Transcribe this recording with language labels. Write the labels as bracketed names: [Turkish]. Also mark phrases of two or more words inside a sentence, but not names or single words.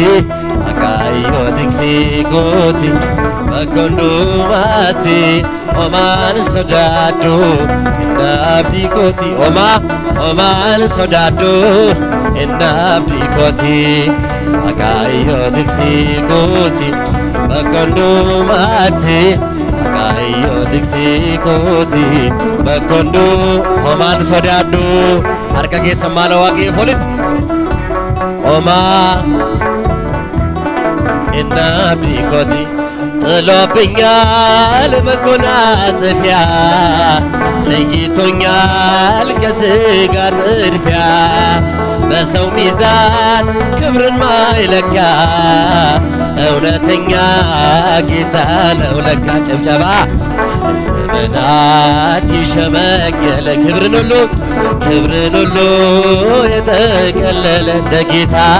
[Oromo] waaqayyo tiksee kooti bakka hundumaatti homaan sodaadhu inni abdii kooti homaan sodaadhu inni abdii kooti waaqayyo tiksee kooti bakka hundumaatti waaqayyo tiksee kooti bakka hundumaatti homaan sodaadhu. Harka keessa maala waaqayyoof walitti inni abdii kooti [Amharic] ጥሎብኛል መጎናጸፊያ ለይቶኛል ከሥጋ ጥድፊያ በሰው ሚዛን ክብርን ማይለካ እውነተኛ ጌታ ነው ለካ። ጭብጨባ ዘመናት ይሸመገለ ክብርን ሁሉ የጠቀለለ እንደ ጌታ